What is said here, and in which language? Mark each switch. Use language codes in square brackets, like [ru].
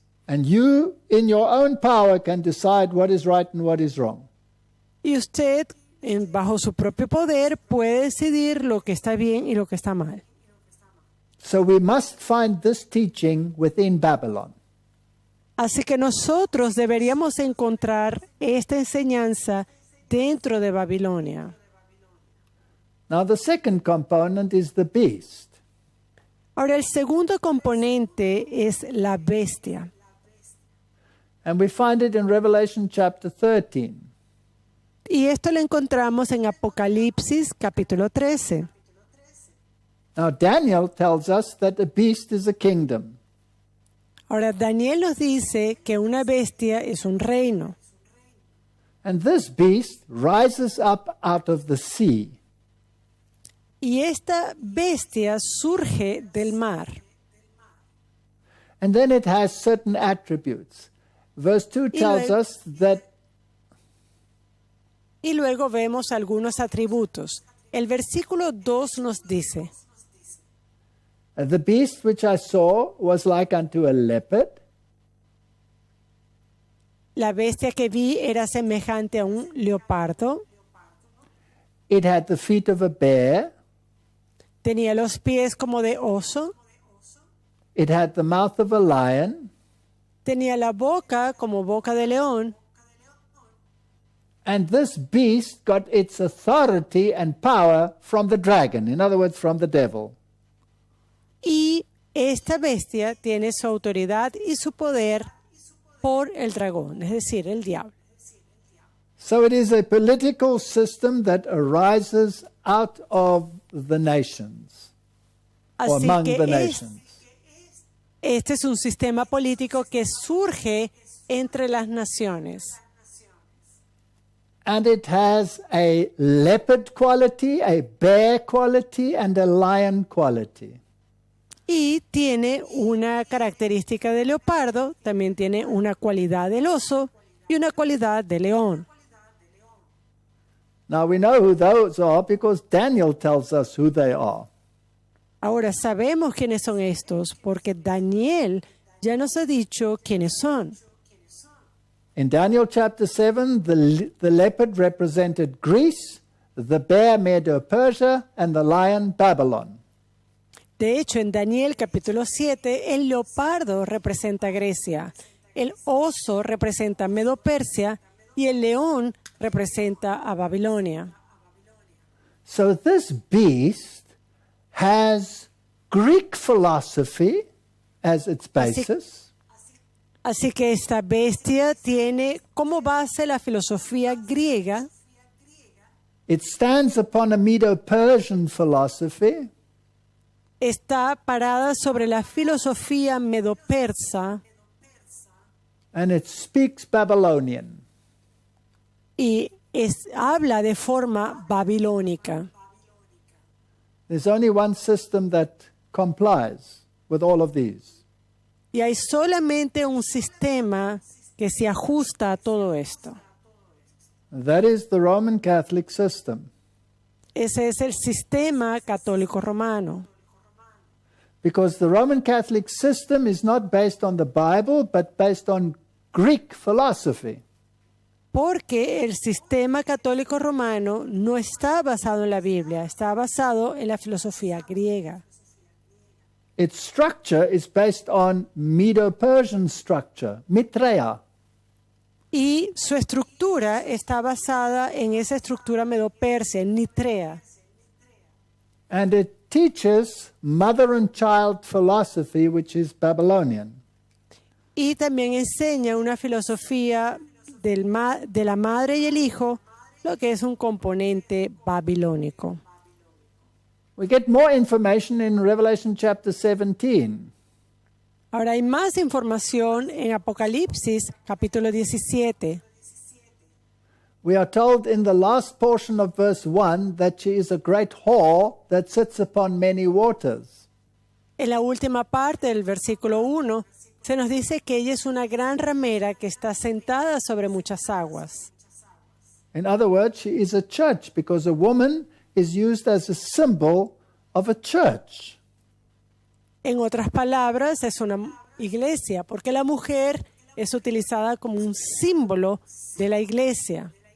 [en] and you, in your own power, can decide what is right and what is wrong. [es] y usted, bajo su propio poder, puede decidir lo que está bien y lo que está mal. [en] So we must find this teaching within Babylon. [es] Así que nosotros deberíamos encontrar esta enseñanza dentro de Babilonia. [en] Now the second component is the beast. [es] Ahora, el segundo componente es la bestia. [en] And we find it in Revelation chapter 13. [es] Y esto lo encontramos en Apocalipsis capítulo 13. [en] Now Daniel tells us that a beast is a kingdom. [es] Ahora, Daniel nos dice que una bestia es un reino. [en] And this beast rises up out of the sea. [es] Y esta bestia surge del mar. [en] And then it has certain attributes. verse 2 tells us that [es] Y luego vemos algunos atributos. El versículo 2 nos dice, [en] the beast which I saw was like unto a leopard. [es] la bestia que vi era semejante a un leopardo, [en] It had the feet of a bear. [es] tenía los pies como de oso, [en] It had the mouth of a lion. [es] tenía la boca como boca de león, [en] And this beast got its authority and power from the dragon, in other words, from the devil. [es] y esta bestia tiene su autoridad y su poder por el dragón, es decir, el diablo. [en] So it is a political system that arises out of the nations, or [es] Así [en] among [es] que [en] the nations. [es] este es un sistema político que surge entre las naciones. [en] And it has a leopard quality, a bear quality, and a lion quality. [es] Y tiene una característica de leopardo, también tiene una cualidad del oso y una cualidad de león. [en] Now we know who those are because Daniel tells us who they are. [es] Ahora sabemos quiénes son estos porque Daniel ya nos ha dicho quiénes son. [en] In Daniel chapter 7, the leopard represented Greece, the bear Medo-Persia, and the lion Babylon. [es] De hecho, en Daniel capítulo 7, el leopardo representa Grecia, el oso representa Medo-Persia y el león representa a Babilonia. [en] So this beast has Greek philosophy as its basis. [es] Así que esta bestia tiene como base la filosofía griega, [en] It stands upon a Medo-Persian philosophy, [es] está parada sobre la filosofía medo-persa [en] and it speaks Babylonian. [es] y habla de forma babilónica. [en] There's only one system that complies with all of these. [es] Y hay solamente un sistema que se ajusta a todo esto. [en] That is the Roman Catholic system. [es] Ese es el sistema católico romano. [en] Because the Roman Catholic system is not based on the Bible, but based on Greek philosophy. [es] Porque el sistema católico romano no está basado en la Biblia, está basado en la filosofía griega. [en] Its structure is based on Medo-Persian structure, Mitreya. [es] Y su estructura está basada en esa estructura medo-persia, en Nitrea. [en] And it teaches mother and child philosophy, which is Babylonian. [es] Y también enseña una filosofía de la madre y el hijo, lo que es un componente babilónico. [en] We get more information in Revelation chapter 17. [es] Ahora hay más información en Apocalipsis capítulo 17. [en] We are told in the last portion of verse 1 that she is a great whore that sits upon many waters. [es] En la última parte del versículo 1 se nos dice que ella es una gran ramera que está sentada sobre muchas aguas. [en] In other words, she is a church because a woman is used as a symbol of a church. [es] En otras palabras, es una iglesia, porque la mujer es utilizada como un símbolo de la iglesia.